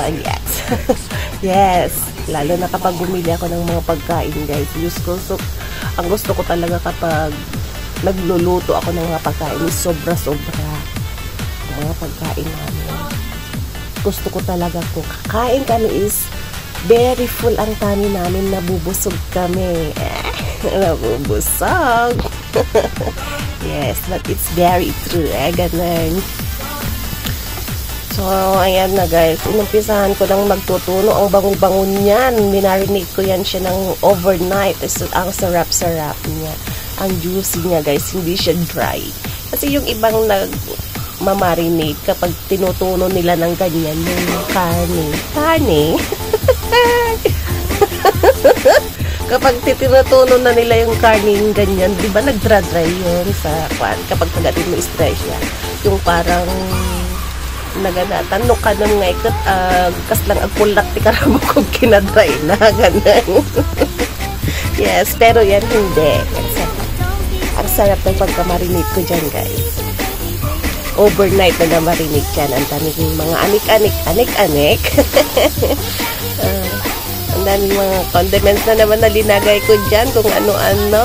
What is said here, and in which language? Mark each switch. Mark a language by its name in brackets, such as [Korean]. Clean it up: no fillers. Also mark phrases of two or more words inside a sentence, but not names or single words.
[English] Yes. Yes. [Filipino] Lalo na kapag bumili ako ng mga pagkain guys. Ang gusto ko talaga kapag nagluluto ako ng mga pagkain is sobra-sobra. Mga pagkain namin. Gusto ko talaga kung kakain kami is [English] very full [Filipino] ang tummy namin, nabubusog kami. Nabubusog. [English] Yes, but it's very true, [Filipino] ganun. So, ayan na guys, inumpisahan ko lang magtutuno. Ang bango-bango niyan, minarinig ko yan siya ng overnight. Ang sarap-sarap niya, ang juicy niya guys, hindi siya dry. Kasi yung ibang nagmamarinate, kapag tinutuno nila ng ganyan, yung kani. Kapag tinutuno na nila yung karning ganyan, di ba nagdra-dry yun sa kwan? [Iloko] Kapag pagatin mo stress siya, yung parang naganatan, no ka nang nga ikat, kas lang agpulak, ti karamo kong kinadry na, ganun. [Filipino] Yes, pero yan hindi. Ang sarap ng pagkamarinate ko dyan, guys. Overnight na namarinate yan. Ang daming mga anik-anik. Ang daming mga condiments na naman na linagay ko dyan kung ano-ano.